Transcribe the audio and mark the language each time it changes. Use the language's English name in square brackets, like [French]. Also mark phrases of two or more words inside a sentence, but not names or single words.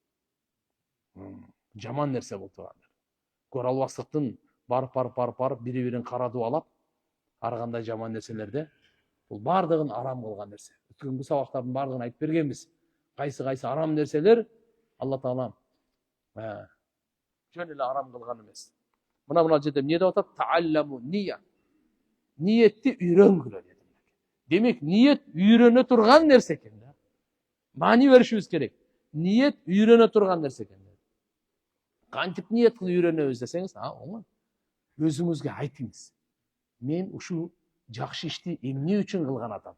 [Kyrgyz] Жаман нерсе бул туугандар. Көрө албастыктын барып бири-бирин карадып алап, ар кандай жаман нерселерде бул бардыгын арам кылган нерсе. Өткөнкү сабактардын бардыгын айтып бергенбиз. Кайсы арам нерселер Алла Таала жөн эле арам кылган эмес. Мына жерде эмне деп атат? [Arabic] تعلموا النية. [Kyrgyz] Niyetти үйрөнгүлө деди. Демек, ниет үйрөнө турган нерсе экен да. Маани беришибиз керек. Ниет үйрөнө турган нерсе экен. Кантип ниет кылып үйрөнөбүз десеңиз, оңой. Өзүңүзгө айтыңыз. Мен ушу жакшы ишти эмне үчүн кылган атам?